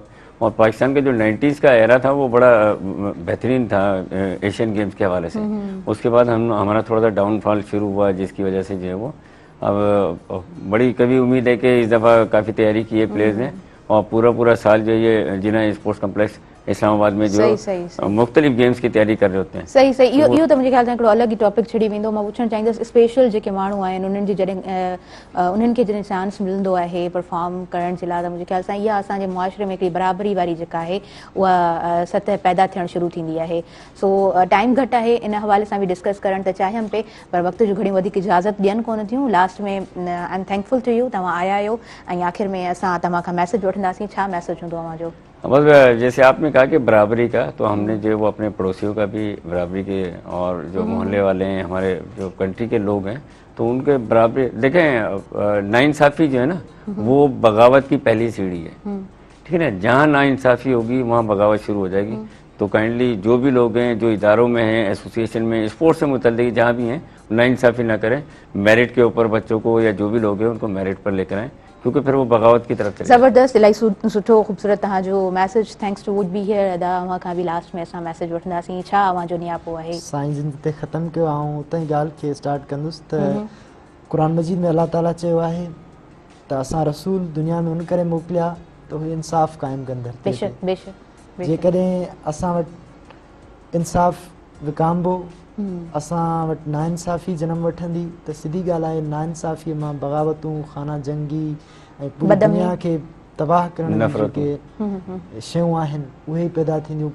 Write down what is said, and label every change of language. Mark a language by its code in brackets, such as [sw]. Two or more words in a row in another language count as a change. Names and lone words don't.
[ur] اور پاکستان کا جو 90s کا ایرا تھا وہ بڑا بہترین تھا ایشین گیمز کے حوالے سے. اس کے بعد ہمارا تھوڑا سا ڈاؤن فال شروع ہوا جس کی وجہ سے جو ہے وہ اب بڑی کبھی امید ہے کہ اس دفعہ کافی تیاری کی ہے پلیئرز نے اور پورا سال جو یہ جناح سپورٹس کمپلیکس اسلام آباد میں جو مختلف گیمز کی تیاری کر رہے ہوتے ہیں. [sd] सही इहो त मुंहिंजे ख़्याल सां हिकिड़ो अलॻि ई टॉपिक छिड़ी वेंदो। मां पुछणु चाहींदसि स्पेशल जेके माण्हू आहिनि उन्हनि खे जॾहिं चांस मिलंदो आहे परफॉर्म करण जे लाइ त मुंहिंजे ख़्याल सां इहा असांजे मुआशरे में हिकिड़ी बराबरी वारी जेका आहे उहा सतह पैदा थियणु शुरू थींदी आहे। सो टाइम घटि आहे इन हवाले सां बि डिस्कस करणु त चाहियमि पे पर वक़्त जो घणी वधीक इजाज़त ॾियनि कोन थियूं। लास्ट में [en] I am thankful to you [sd] तव्हां आया आहियो ऐं आख़िर में असां तव्हां खां मैसेज वठंदासीं। छा मैसेज हूंदो तव्हांजो? [ur] بس جیسے آپ نے کہا کہ برابری کا، تو ہم نے جو وہ اپنے پڑوسیوں کا بھی برابری کے، اور جو محلے والے ہیں، ہمارے جو کنٹری کے لوگ ہیں، تو ان کے برابری دیکھیں. ناانصافی جو ہے نا، وہ بغاوت کی پہلی سیڑھی ہے، ٹھیک ہے نا. جہاں ناانصافی ہوگی وہاں بغاوت شروع ہو جائے گی۔ تو کائنڈلی جو بھی لوگ ہیں، جو اداروں میں ہیں، ایسوسی ایشن میں، سپورٹس سے متعلق جہاں بھی ہیں، ناانصافی نہ کریں. میرٹ کے اوپر بچوں کو یا جو بھی لوگ ہیں ان کو میرٹ پر لے کر آئیں، کیونکہ پھر وہ بغاوت کی طرف چلے. [sd] ज़बरदस्त, इलाही सुठो ख़ूबसूरत तव्हांजो मैसेज। [en] Thanks to would be here. [sd] अदा अव्हां खां बि लास्ट में असां मैसेज वठंदासीं, छा अव्हांजो नियापो आहे? साईं जिन ते ख़तमु कयो, ऐं उतां ई ॻाल्हि खे स्टार्ट कंदुसि त क़ुर मजीद में अलाह ताला चयो आहे त असां रसूल दुनिया में उन करे मोकिलिया त उहे इंसाफ़ क़ाइमु कंदड़। बेशक बेशक। जेकॾहिं असां वटि इंसाफ़ विकामबो, असां वटि नाइंसाफ़ी जनम वठंदी, त सिधी ॻाल्हि आहे नाइंसाफ़ीअ मां बग़ावतूं, खाना जंगी ऐं पूरी दुनिया खे तबाह करण जूं जेके शयूं आहिनि उहे ई पैदा थींदियूं।